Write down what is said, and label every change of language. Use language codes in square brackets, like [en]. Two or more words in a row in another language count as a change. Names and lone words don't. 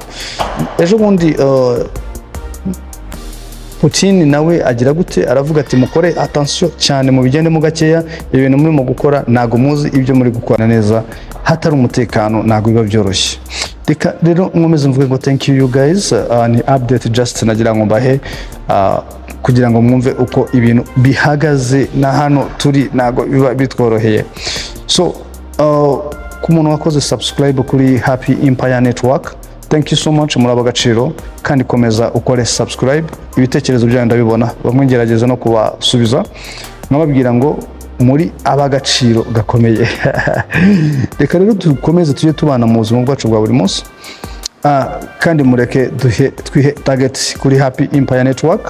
[rw] Ejo bundi Putin nawe agira gute, aravuga ati mukore attention cyane mu bigendemo gakeya, ibintu murimo gukora ntago muzi ibyo muri gukora neza, hatari umutekano ntago biba byoroshye. Reka rero nkomeze mvuge ngo [en] thank you guys, [rw] ni [en] update just [rw] nagira ngo mbahe kugira ngo mwumve uko ibintu bihagaze na hano turi ntago biba bitworoheye. So ku muntu wakoze subscribe kuri Happy Empire Network, [en] thank you so much, [rw] muraba gaciro, kandi komeza ukore subscribe. Ibitekerezo byanyu ndabibona, bamwe ngerageza no kubasubiza, nkababwira ngo muri abagaciro gakomeye. Reka rero dukomeze tujye tubana mu buzima bwacu bwa buri munsi, kandi mureke twihe target kuri Happy Empire Network.